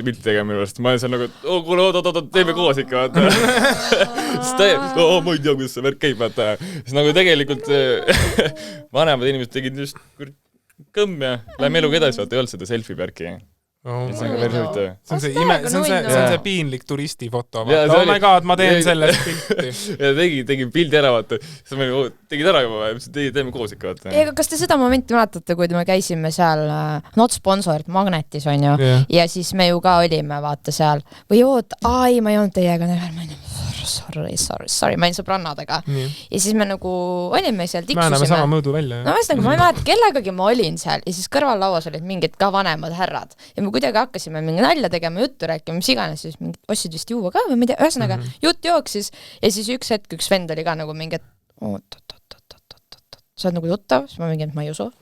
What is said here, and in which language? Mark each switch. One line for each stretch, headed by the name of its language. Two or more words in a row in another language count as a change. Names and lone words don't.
Estonian: pilti tegema minu arust, ma olen seal nagu, et kuule, oot, teeme koos ikka vaata siis ta ma ei tea, kuidas see värk käib vaata siis nagu tegelikult vanemad inimesed tegid just kõmm ja läheme eluga edasi vaata, ei olnud seda selfie värki see on see piinlik turistifoto
English: oh my god,
Estonian: ma teen sellest pilti ja tegin pildi ära vaata siis ma tegid ära juba teeme koos ikka vaata Ega kas te seda momenti mäletate, kui me käisime seal
English: not sponsored
Estonian: Magnetis on ju ja siis me ju ka olime vaata seal või ma ei olnud teiega sorry, ma olin sõbrannadega ja siis me nagu olime seal tiksusime me sama mõõdu välja no ma ei mäleta, kellegagi ma olin seal ja siis kõrval lauas olid mingid ka vanemad härrad ja me kuidagi hakkasime mingi nalja tegema, juttu rääkima, mis iganes siis mingid ostsid vist juua ka või mida, ühesõnaga jutt jooksis ja siis üks vend oli ka nagu mingi, et sa oled nagu tuttav, siis ma mingi, et ma ei usu.